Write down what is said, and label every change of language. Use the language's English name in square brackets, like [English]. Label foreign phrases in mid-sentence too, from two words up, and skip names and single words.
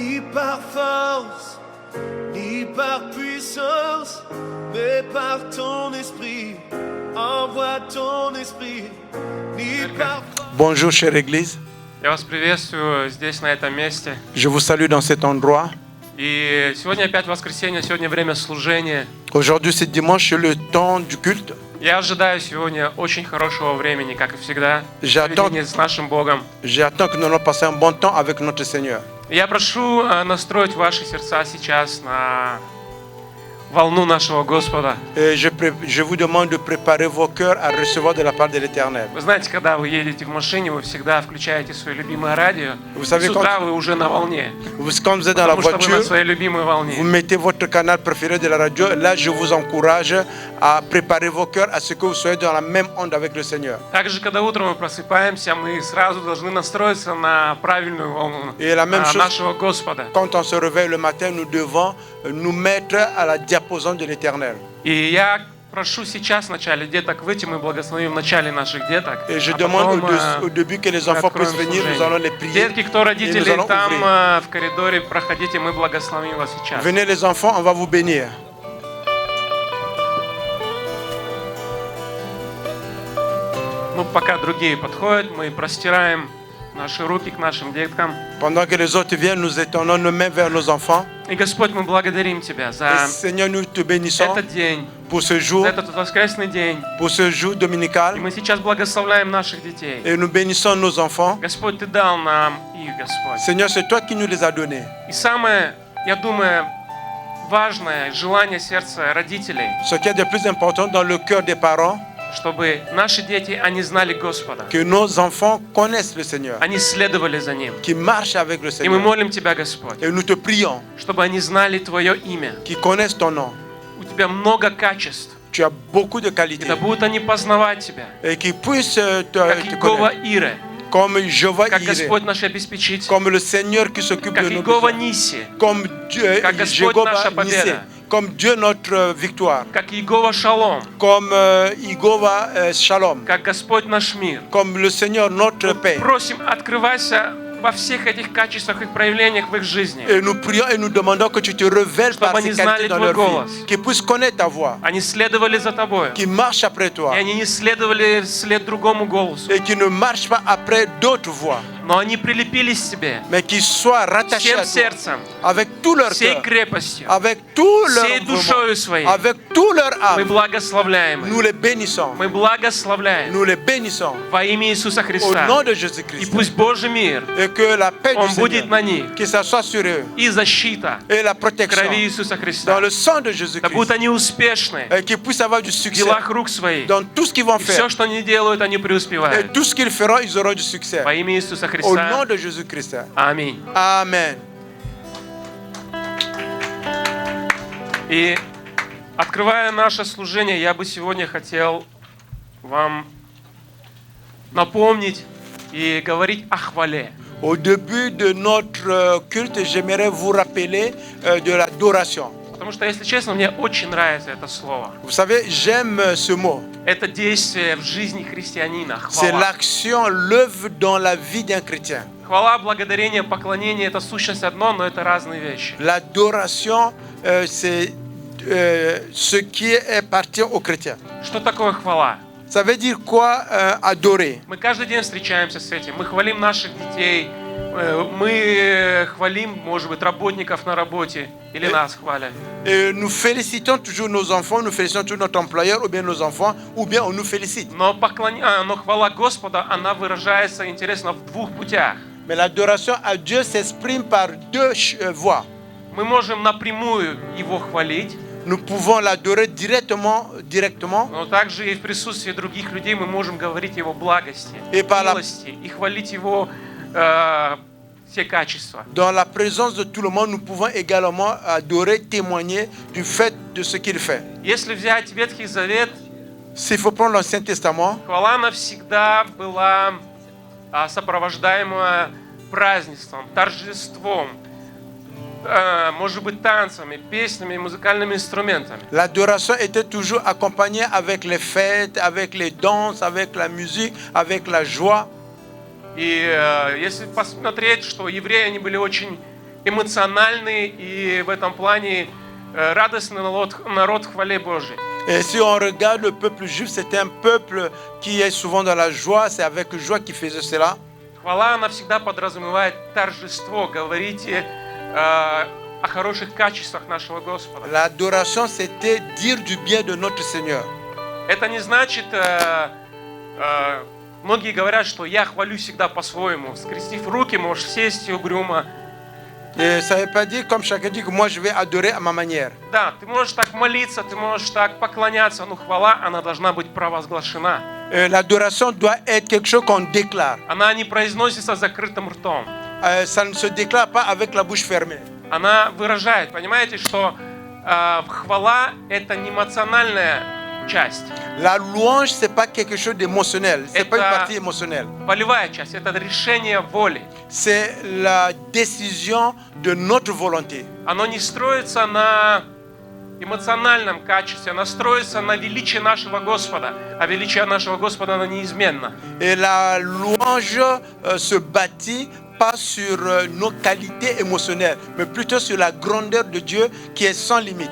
[French] par force, ni par puissance, mais par ton esprit. Envoie ton esprit, ni par force. Bonjour, chère Église. [Russian] Я вас приветствую здесь, на этом месте. [French] Je vous salue dans cet endroit. [Russian] И сегодня опять воскресенье, сегодня время служения. [French] Aujourd'hui, c'est dimanche, c'est le temps du culte. [Russian] Я ожидаю сегодня очень хорошего времени, как и всегда, [French] J'attends [Russian] проведения с нашим Богом. [French] que nous allons passer un bon temps avec notre Seigneur. [Russian] Я прошу настроить ваши сердца сейчас на волну нашего Господа. [French] Et je vous demande de préparer vos cœurs à recevoir de la part de l'Éternel. [Russian] Вы знаете, когда вы едете в машине, вы всегда включаете свое любимое радио. [French] Vous savez, [Russian] С утра вы уже на волне. [French] Quand vous êtes dans la [Russian] Потому что вы на [French] voiture, [Russian] своей любимой [French] vous [Russian] волне. [French] mettez votre canal préféré de la radio. Là, je vous encourage à préparer vos cœurs à ce que vous soyez dans la même onde avec le Seigneur. [Russian] Также, когда утром мы просыпаемся, мы сразу должны настроиться на правильную волну [French] Et la même chose, [Russian] нашего Господа. [French] quand on se réveille le matin, nous devons nous mettre à la diapason de l'Éternel. [Russian] И я прошу сейчас в начале деток выйти, мы благословим в начале наших деток. [French] Et je [Russian] а [French] demande [Russian] потом, [French] au début que les enfants puissent venir, nous allons les prier. [Russian] Детки, кто [French] Et nous [Russian] родители [French] allons [Russian] там [French] ouvrir. [Russian] в коридоре, проходите, мы благословим вас сейчас. [French] Venez les enfants, on va vous bénir. [Russian] Ну, пока другие подходят, мы простираем наши руки к нашим деткам. [French] Pendant que les autres viennent, nous étendons nos mains vers nos enfants. [Russian] И, Господь, мы благодарим Тебя [French] Et [Russian] за [French] Seigneur, nous te bénissons [Russian] этот день, [French] pour ce jour, [Russian] за этот воскресный день. [French] pour ce jour dominical. [Russian] И мы сейчас благословляем наших детей. [French] Et nous bénissons nos enfants. [Russian] Господь, Ты дал нам их, Господь. [French] Seigneur, c'est toi qui nous les as donnés. [Russian] И самое, я думаю, важное желание сердца родителей, [French] Ce qui est de plus important dans le cœur des parents, [Russian] чтобы наши дети, они знали Господа, [French] que nos enfants connaissent le Seigneur, [Russian] они следовали за Ним. [French] qui marchent avec le [Russian] И мы [French] Seigneur. [Russian] молим Тебя, Господь, [French] Et nous te prions, [Russian] чтобы они знали Твое имя. [French] qui connaissent ton nom. [Russian] У Тебя много качеств, [French] Tu as beaucoup de [Russian] и [French] qualités. [Russian] да будут они познавать Тебя, [French] Et qui puissent [Russian] как [French] te [Russian] Иегова [French] connaître. [Russian] Ире, [French] Comme Jéhovah [Russian] как [French] Iré, [Russian] Господь наш обеспечитель, [French] comme le Seigneur qui s'occupe [Russian] как [French] de nos [Russian] Иегова [French] besoins, [Russian] Ниси, [French] comme Dieu, [Russian] Как Господь [French] Jéhovah [Russian] наша [French] Nissi, [Russian] победа. [French] comme Dieu notre victoire, [Russian] как Иегова Шалом, [French] comme Jéhovah Shalom, [Russian] как Господь наш мир. [French] comme le Seigneur notre paix. [Russian] Просим, открывайся во всех этих качествах и проявлениях в их жизни. [French] Et nous prions et nous demandons que tu te révèles par [Russian] Чтобы [French] ces [Russian] они [French] qualités [Russian] знали [French] dans [Russian] твой [French] leur [Russian] голос. [French] vie, qu'ils puissent connaître ta voix, [Russian] Они следовали за Тобой, [French] qu'ils marchent après toi [Russian] и они не следовали вслед другому голосу, [French] et qui ne marchent pas après d'autres voix, [Russian] но они прилепились к Тебе [French] mais qu'ils soient rattachés [Russian] всем [French] à toi [Russian] сердцем, [French] avec tout leur [Russian] всей [French] cœur, [Russian] крепостью, [French] avec tout leur [Russian] всей [French] mouvement, [Russian] душою своей. [French] avec tout leur [Russian] Мы [French] âme. [Russian] благословляем [French] Nous [Russian] их. [French] les bénissons, [Russian] Мы благословляем [French] nous les bénissons [Russian] во имя Иисуса [French] au [Russian] Христа. [French] nom de [Russian] И [French] Jésus-Christ. [Russian] пусть Божий мир, [French] Et que la paix du [Russian] Он будет на [French] Seigneur, [Russian] них, [French] que ça soit sur eux, [Russian] и защита [French] et la protection [Russian] крови Иисуса [French] dans [Russian] Христа. [French] le sang de [Russian] Да [French] Jésus-Christ, [Russian] будут они успешны [French] et qu'ils puissent avoir du [Russian] в [French] succès [Russian] делах рук своих. [French] dans tout ce qu'ils vont [Russian] И [French] faire. [Russian] все, что они делают, они [French] Et [Russian] преуспевают. [French] tout ce qu'ils feront, ils auront du succès. [Russian] Во имя Иисуса [French] Au nom [Russian] Христа. [French] de Jésus-Christ. [Russian] Аминь. [French] Amen. [Russian] И открывая наше служение, я бы сегодня хотел вам напомнить и говорить о хвале. [French] Au début de notre culte, j'aimerais vous rappeler de l'adoration. [Russian] Потому что, если честно, мне очень нравится это слово. [French] Vous savez, j'aime ce mot. [Russian] Это действие в жизни христианина. [French] C'est [Russian] Хвала. [French] l'action, l'œuvre dans la vie d'un chrétien. [Russian] Хвала, благодарение, поклонение – это сущность одно, но это разные вещи. [French] L'adoration, c'est ce qui appartient aux chrétiens. [Russian] Что такое хвала? [French] Ça veut dire quoi adorer? [Russian] Мы каждый день встречаемся с этим. Мы хвалим наших детей, мы хвалим, может быть, работников на работе, или нас хвалят. [French] Et nous félicitons toujours nos enfants, nous félicitons toujours notre employeur, ou bien nos enfants, ou bien on nous félicite. [Russian] Но хвала Господа, она выражается, интересно, в двух путях. [French] Mais l'adoration à Dieu s'exprime par deux voies. [Russian] Мы можем напрямую Его хвалить, [French] Nous pouvons l'adorer directement, [Russian] но также и в присутствии других людей мы можем говорить Его благости, И по la- милости и хвалить Его все качества. [French] dans la présence de tout le monde, nous pouvons également adorer, témoigner du fait de ce qu'il fait. [Russian] Если взять Ветхий Завет, [French] S'il faut prendre l'Ancien Testament, [Russian] хвала навсегда была сопровождаема празднеством, торжеством, может быть, танцами, песнями и музыкальными инструментами. [French] l'adoration était toujours accompagnée avec les fêtes, avec les danses, avec la musique, avec la joie. [Russian] И если посмотреть, что евреи, они были очень эмоциональный и в этом плане радостный народ в хвале Божией. [French] Et si on regarde le peuple juif, c'était un peuple qui est souvent dans la joie, c'est avec joie qu'ils faisaient cela. [Russian] Хвала, она всегда подразумевает торжество, говорите о хороших качествах нашего Господа. [French] L'adoration, c'était dire du bien de notre Seigneur. [Russian] Это не значит, многие говорят, что я хвалю всегда по-своему. Скрестив руки, можешь сесть угрюмо. [French] Et ça ne veut pas dire, comme chacun dit, que moi je vais adorer à ma manière. [Russian] Да, ты можешь так молиться, ты можешь так поклоняться, но хвала, она должна быть провозглашена. [French] L'adoration doit être quelque chose qu'on déclare. [Russian] Она не произносится закрытым ртом. [French] Ça ne se déclare pas avec la bouche fermée. [Russian] Она выражает, понимаете, что хвала – это не эмоциональная часть. [French] La louange, ce n'est pas quelque chose d'émotionnel. Ce n'est pas une partie émotionnelle. [Russian] Волевая часть – это решение воли. [French] C'est la décision de notre volonté. [Russian] Оно не строится на эмоциональном качестве, оно строится на величии нашего Господа. А величие нашего Господа, оно неизменно. [French] Et la louange se bâtit pas sur nos qualités émotionnelles, mais plutôt sur la grandeur de Dieu qui est sans limite.